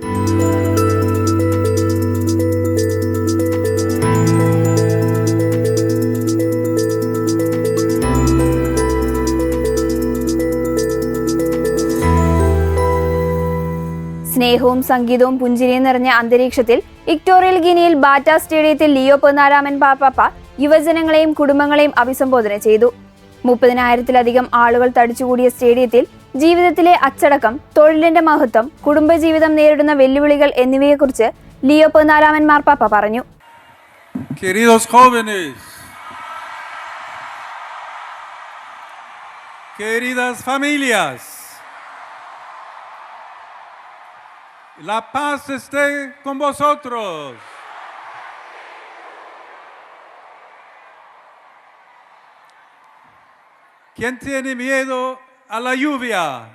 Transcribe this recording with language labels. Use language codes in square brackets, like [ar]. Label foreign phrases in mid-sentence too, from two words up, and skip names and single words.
[ml] സ്നേഹവും സംഗീതവും പുഞ്ചിരിയും നിറഞ്ഞ അന്തരീക്ഷത്തിൽ ഇക്വറ്റോറിയൽ ഗിനിയിൽ ബാറ്റ സ്റ്റേഡിയത്തിൽ ലിയോ 14 പാപ്പ യുവജനങ്ങളെയും കുടുംബങ്ങളെയും അഭിസംബോധന ചെയ്തു. 30,000-ലധികം ആളുകൾ തടിച്ചുകൂടിയ സ്റ്റേഡിയത്തിൽ ജീവിതത്തിലെ അച്ചടക്കം, തൊഴിലിന്റെ മഹത്വം, കുടുംബജീവിതം നേരിടുന്ന വെല്ലുവിളികൾ എന്നിവയെക്കുറിച്ച് ലിയോ 14 മാർപ്പാപ്പ പറഞ്ഞു. [es] Queridos jóvenes, queridas familias, la paz esté con vosotros. ¿Quién tiene miedo a la lluvia?